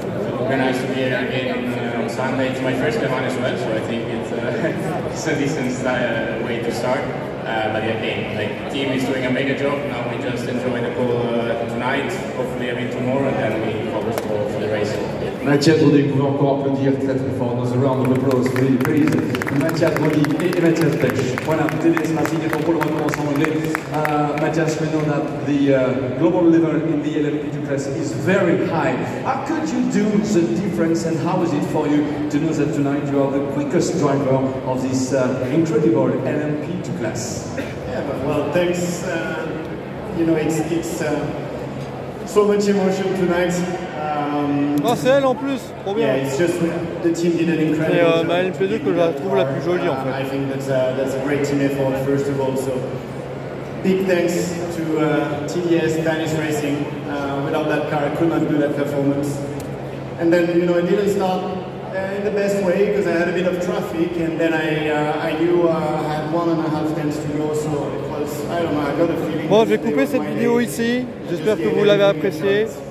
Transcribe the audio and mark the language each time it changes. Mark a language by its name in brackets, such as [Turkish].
[English] So very nice to be here again on Sunday. It's my first Le Mans as well, so I think it's a decent way to start. But again, the team is doing a mega job. Now we just enjoy the pole tonight, hopefully a bit tomorrow, and then we focus for the race. [French] Mathias Brody, vous pouvez encore applaudir très très fort. [English] Another round of applause, please. [French] Mathias Brody et Matthias Bech. Voilà, TDS Racing est en pole, on commence en anglais. [English] Matthias, we know that the global level in the LMP2 class is very high. How could you do the difference and how is it for you to know that tonight you are the quickest driver of this incredible LMP2 class? Yeah, well, thanks. You know, it's so much emotion tonight. [French] Oh, c'est elle en plus, trop bien. [English] Yeah, it's just the team did an incredible job. [French] C'est ma LMP2 que je trouve la plus jolie en fait. [English] I think that's a great team effort first of all. So big thanks to TDS Danish Racing. Without that car, I could not do that performance. And then you know it didn't start in the best way because I had a bit of traffic, and then I knew I had 1.5 tenths to go. So it was, I don't know, I got a feeling. [French] Bon, je vais couper cette vidéo ici. J'espère que vous l'avez appréciée.